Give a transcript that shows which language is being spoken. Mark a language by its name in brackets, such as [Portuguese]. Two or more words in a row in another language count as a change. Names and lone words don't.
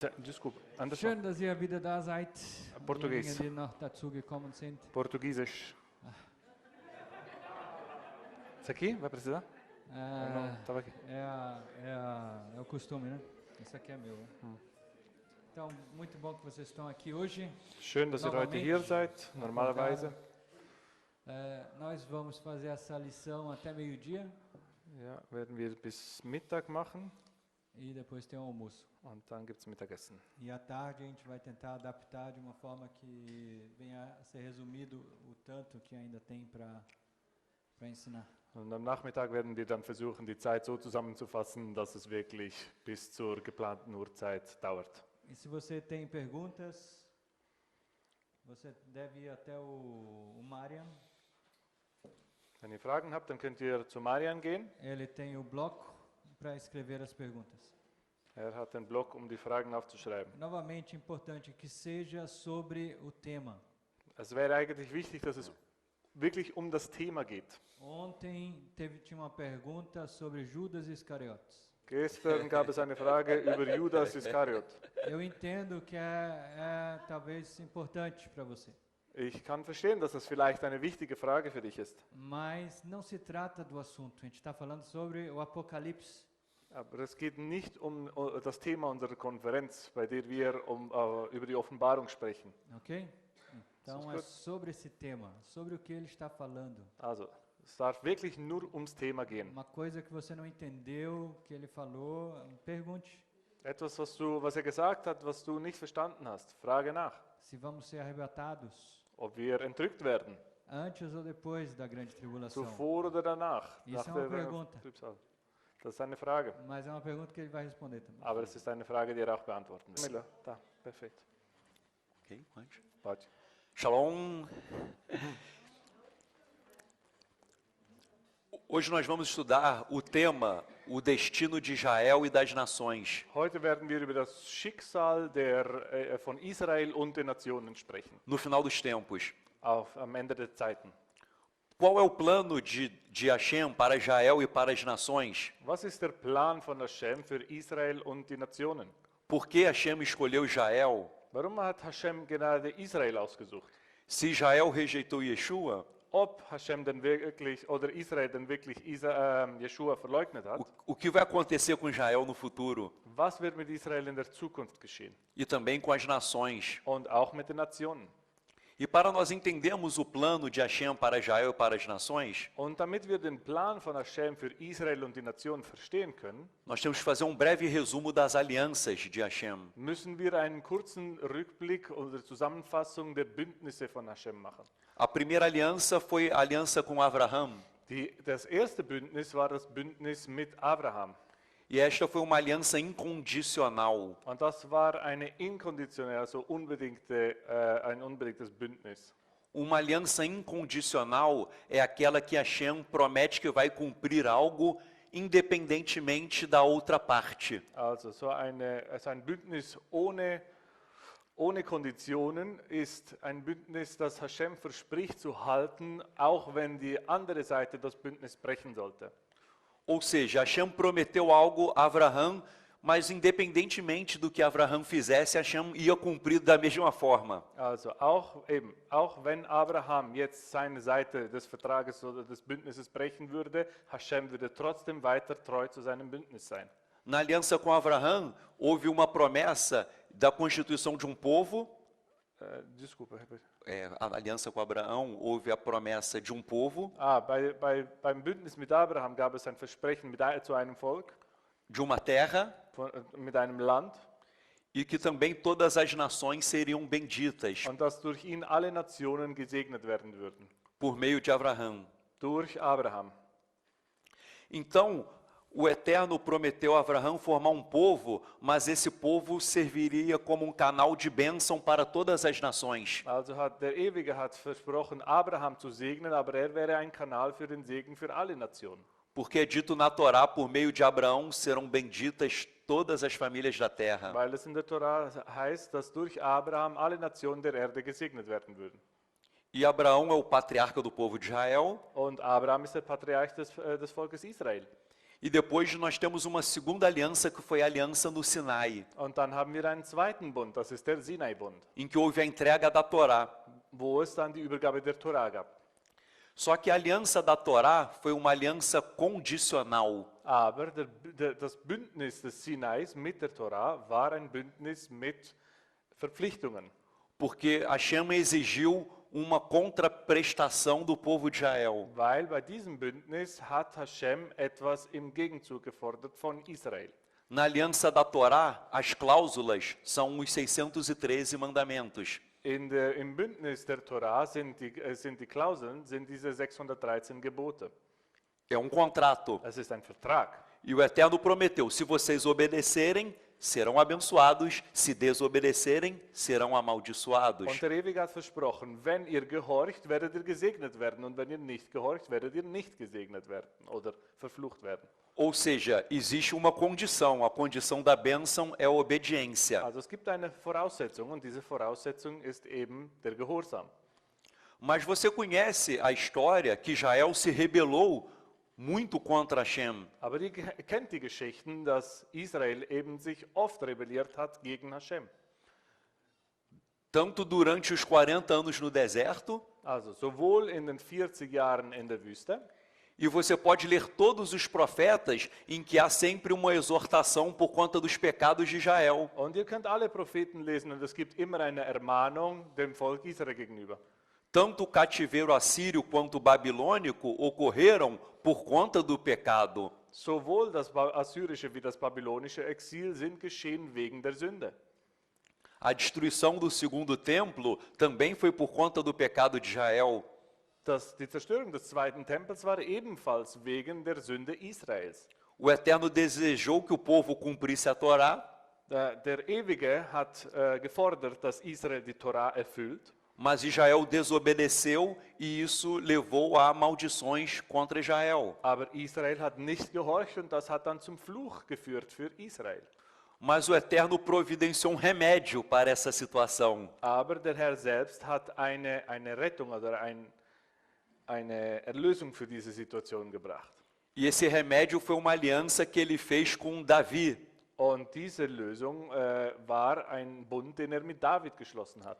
[Portuguese] Desculpa, Anderson. [German] Schön, dass ihr wieder da seid. [Portuguese] Português. [German] Diejenigen, die noch dazugekommen sind. [Portuguese] Português. Isso aqui? Vai precisar? Não, tava aqui. É o costume, né? Isso aqui é meu. Né? Então, muito bom que vocês estão aqui hoje. [German] Schön, dass ihr heute hier seid. Normalerweise. [Portuguese] Nós vamos fazer essa lição até meio-dia. [German] Ja, werden wir bis Mittag machen. [Portuguese] E depois tem o almoço. [German] Und dann gibt es Mittagessen. [Portuguese] E à tarde a gente vai tentar adaptar de uma forma que venha a ser resumido o tanto que ainda tem para ensinar. [German] Und am Nachmittag werden wir dann versuchen, die Zeit so zusammenzufassen, dass es wirklich bis zur geplanten Uhrzeit dauert. [Portuguese] E se você tem perguntas, você deve ir até o Marian. [German] Wenn ihr Fragen habt, dann könnt ihr zu Marian gehen. [Portuguese] Ele tem o bloco para escrever as perguntas. [German] Er hat den Block, um die Fragen aufzuschreiben. [Portuguese] Novamente, importante que seja sobre o tema. [German] Es wäre eigentlich wichtig, dass es wirklich um das Thema geht. [Portuguese] Ontem tinha uma pergunta sobre Judas Iscariotes. [German] Gestern gab es eine Frage über Judas Iskariot. [Portuguese] Eu entendo que é talvez importante para você. [German] Ich kann verstehen, dass das vielleicht eine wichtige Frage für dich ist. [Portuguese] Mas não se trata do assunto. A gente está falando sobre o Apocalipse. [German] Aber es geht nicht um das Thema unserer Konferenz, bei der wir über die Offenbarung sprechen. [Portuguese] Ok? Então é sobre esse tema, sobre o que ele está falando. [German] Also, es darf wirklich nur ums Thema gehen. [Portuguese] Uma coisa que você não entendeu, que ele falou, pergunte. [German] Etwas, was er gesagt hat, was du nicht verstanden hast, frage nach. [Portuguese] Se vamos ser arrebatados. [German] Ob wir entrückt werden. [Portuguese] Antes ou depois da grande tribulação? [German] Zuvor oder danach? [Portuguese] Isso é uma pergunta. [German] Das ist eine Frage. [Portuguese] Mas é uma pergunta que ele vai responder também. [German] Aber es ist eine Frage, die er auch beantworten will. [Portuguese] Tá, perfeito. Ok, pode. Pode. Shalom. Hoje nós vamos estudar o tema, o destino de Israel e das nações. [German] Heute werden wir über das Schicksal von Israel und den Nationen sprechen. [Portuguese] No final dos tempos. [German] Am Ende der Zeiten. [Portuguese] Qual é o plano de Hashem para Israel e para as nações? [German] Was ist der Plan von Hashem für Israel und die Nationen? [Portuguese] Por que Hashem escolheu Israel? [German] Warum hat Hashem gerade Israel ausgesucht? [Portuguese] Se Israel rejeitou Yeshua, [German] ob Hashem denn wirklich oder Israel denn wirklich Yeshua verleugnet hat? [Portuguese] O que vai acontecer com Israel no futuro? [German] Was wird mit Israel in der Zukunft geschehen? [Portuguese] E também com as nações. [German] Und auch mit den Nationen. [Portuguese] E para nós entendermos o plano de Hashem para Israel e para as nações, [German] und damit wir den Plan von Hashem für Israel und die Nationen verstehen können, [Portuguese] nós temos que fazer um breve resumo das alianças de Hashem. [German] Müssen wir einen kurzen Rückblick oder Zusammenfassung der Bündnisse von Hashem machen. [Portuguese] A primeira aliança foi a aliança com Abraham. [German] Das erste Bündnis war das Bündnis mit Abraham. [Portuguese] E esta foi uma aliança incondicional. [German] Und das war eine inkonditionelle, also ein unbedingtes Bündnis. [Portuguese] Uma aliança incondicional é aquela que Hashem promete que vai cumprir algo independentemente da outra parte. [German] Also ein Bündnis ohne Konditionen ist ein Bündnis, das Hashem verspricht zu halten, auch wenn die andere Seite das Bündnis brechen sollte. [Portuguese] Ou seja, Hashem prometeu algo a Abraham, mas independentemente do que Abraham fizesse, Hashem ia cumprir da mesma forma. [German] Also auch wenn Abraham jetzt seine Seite des Vertrages oder des Bündnisses brechen würde, Hashem würde trotzdem weiter treu zu seinem Bündnis sein. [Portuguese] Na aliança com Abraham, houve uma promessa da constituição de um povo. Desculpa. A aliança com Abraão, houve a promessa de um povo. [German] Beim Bündnis mit Abraham gab es ein Versprechen zu einem Volk. [Portuguese] De uma terra. [German] Mit einem Land. [Portuguese] E que também todas as nações seriam benditas. [German] Und dass durch ihn alle Nationen gesegnet werden würden. [Portuguese] Por meio de Abraham. [German] Durch Abraham. [Portuguese] Então, o Eterno prometeu a Abraham formar um povo, mas esse povo serviria como um canal de bênção para todas as nações. [German] Also der Ewige hat versprochen, Abraham zu segnen, aber wäre ein Kanal für den Segen für alle Nationen. [Portuguese] Porque é dito na Torá, por meio de Abraão serão benditas todas as famílias da terra. [German] Weil es in der Torah heißt, dass durch Abraham alle Nationen der Erde gesegnet werden würden. [Portuguese] E Abraão é o patriarca do povo de Israel. [German] Und Abraham ist der Patriarch des Volkes Israel. [Portuguese] E depois nós temos uma segunda aliança, que foi a aliança no Sinai, [German] Und dann haben wir einen zweiten Bund, das ist der Sinai-Bund, [Portuguese] em que houve a entrega da Torá. [German] wo es dann die Übergabe der Tora gab. [Portuguese] Só que a aliança da Torá foi uma aliança condicional. [German] Aber das Bündnis des Sinais mit der Tora war ein Bündnis mit Verpflichtungen. [Portuguese] Porque Hashem exigiu uma contraprestação do povo de Israel. [German] Weil bei diesem Bündnis hat Hashem etwas im Gegenzug gefordert von Israel. [Portuguese] Na aliança da Torá, as cláusulas são os 613 mandamentos. [German] Im Bündnis der Tora sind die Klauseln, sind diese 613 Gebote. [Portuguese] É um contrato. [German] Es ist ein Vertrag. [Portuguese] E o Eterno prometeu: se vocês obedecerem, serão abençoados; se desobedecerem, serão amaldiçoados. [German] Und der Ewige hat versprochen, wenn ihr gehorcht, werdet ihr gesegnet werden. Und wenn ihr nicht gehorcht, werdet ihr nicht gesegnet werden oder verflucht werden. [Portuguese] Ou seja, existe uma condição. A condição da bênção é a obediência. [German] Also es gibt eine Voraussetzung und diese Voraussetzung ist eben der Gehorsam. [Portuguese] Mas você conhece a história que Israel se rebelou muito contra Hashem. [German] Aber ihr kennt die Geschichten, dass Israel eben sich oft rebelliert hat gegen Hashem. [Portuguese] Tanto durante os 40 anos no deserto, [German] Also sowohl in den 40 Jahren in der Wüste, [Portuguese] e você pode ler todos os profetas em que há sempre uma exortação por conta dos pecados de Israel. [German] und ihr könnt alle Propheten lesen und es gibt immer eine Ermahnung dem Volk Israel gegenüber. [Portuguese] Tanto o cativeiro assírio quanto o babilônico ocorreram por conta do pecado. [German] Sowohl das assyrische wie das babylonische Exil sind geschehen wegen der Sünde. [Portuguese] A destruição do segundo templo também foi por conta do pecado de Israel. [German] Die Zerstörung des zweiten Tempels war ebenfalls wegen der Sünde Israels. [Portuguese] O Eterno desejou que o povo cumprisse a Torá, [German] Der Ewige hat gefordert, dass Israel die Tora erfüllt, [Portuguese] mas Israel desobedeceu e isso levou a maldições contra Israel. [German] aber Israel hat nicht gehorcht und das hat dann zum Fluch geführt für Israel. [Portuguese] Mas o Eterno providenciou um remédio para essa situação. [German] Aber der Herr selbst hat eine Rettung oder eine Erlösung für diese Situation gebracht. [Portuguese] E esse remédio foi uma aliança que ele fez com Davi. [German] Und diese Lösung war ein Bund, den er mit David geschlossen hatte,